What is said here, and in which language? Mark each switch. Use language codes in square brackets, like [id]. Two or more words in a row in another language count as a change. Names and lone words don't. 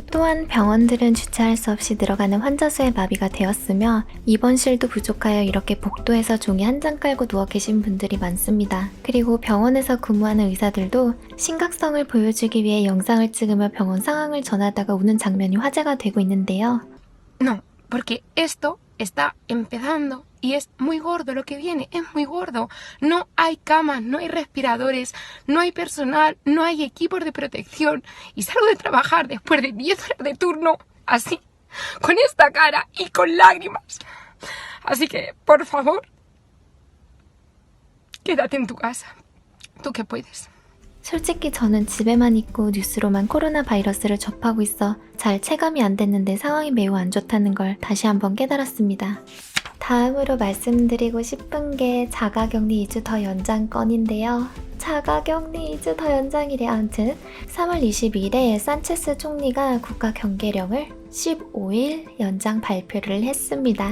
[ko] 또한 병원들은 주체할 수 없이 늘어가는 환자 수에 마비가 되었으며 입원실도 부족하여 이렇게 복도에서 종이 한 장 깔고 누워 계신 분들이 많습니다. 그리고 병원에서 근무하는 의사들도 심각성을 보여주기 위해 영상을 찍으며 병원 상황을 전하다가 우는 장면이 화제가 되고 있는데요. [es] No, porque esto está empezando y es muy gordo lo que viene, es muy gordo. No hay camas, no hay respiradores, no hay personal, no hay equipos de protección. Y salgo de trabajar después de 10 horas de turno, así, con esta cara y con lágrimas. Así que, por favor, quédate en tu casa, tú que puedes. [ko] 솔직히 저는 집에만 있고 뉴스로만 코로나 바이러스를 접하고 있어 잘 체감이 안 됐는데 상황이 매우 안 좋다는 걸 다시 한번 깨달았습니다. 다음으로 말씀드리고 싶은 게 자가격리 2주 더 연장 건인데요. 자가격리 2주 더 연장이래. 아무튼 3월 22일에 산체스 총리가 국가 경계령을 15일 연장 발표를 했습니다.